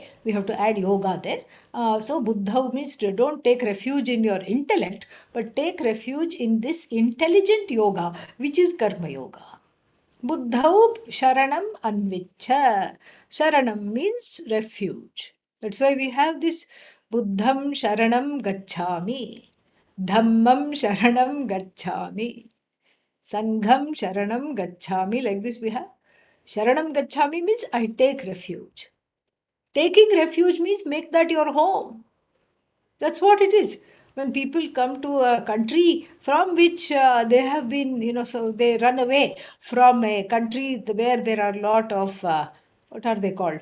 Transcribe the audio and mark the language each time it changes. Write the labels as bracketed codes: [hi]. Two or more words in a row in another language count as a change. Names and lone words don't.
[en] We have to add yoga there. So Buddha means don't take refuge in your intellect, but take refuge in this intelligent yoga, which is [sa] Karma Yoga. Buddhau Sharanam Anvicha. [en] Sharanam means refuge. That's why we have this [pi] Buddham Sharanam Gacchami. Dhammam Sharanam Gacchami. Sangham Sharanam Gacchami. [en] Like this we have. [pi] Sharanam Gacchami [en] means I take refuge. Taking refuge means make that your home. That's what it is. When people come to a country from which they have been, so they run away from a country where there are a lot of, what are they called?